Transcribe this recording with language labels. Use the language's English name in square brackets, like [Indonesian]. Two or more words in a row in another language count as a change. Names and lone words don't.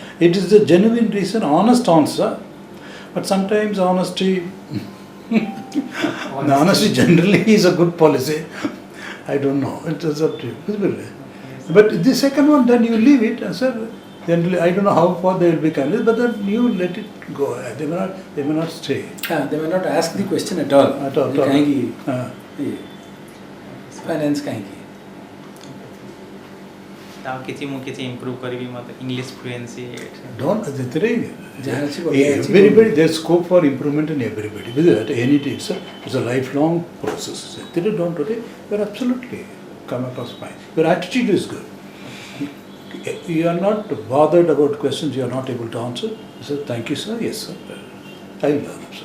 [English] It is the genuine reason, honest answer. But sometimes honesty, the honesty generally is a good policy. I don't know. It is up to you. Visible. But the second one, then you leave it, sir. Generally, I don't know how far they will be kindness, but then you let it go. They may not stay. They may not ask the question at all. At all. [Hindi] कहेंगी फाइनेंस कहेंगी. [Odia] ଆଉ କିଛି improve କରିବି ମୋତେ [English] English fluency. Don't. [Odia] ଯାହା ଅଛି ବଢ଼ିଆ ଅଛି. [English] Everybody, there's scope for improvement in everybody. At any it's a lifelong process. Don't worry. You're absolutely come across fine. Your attitude is good. You are not bothered about questions you are not able to answer. You say, thank you, sir. Yes, sir. I will learn, sir.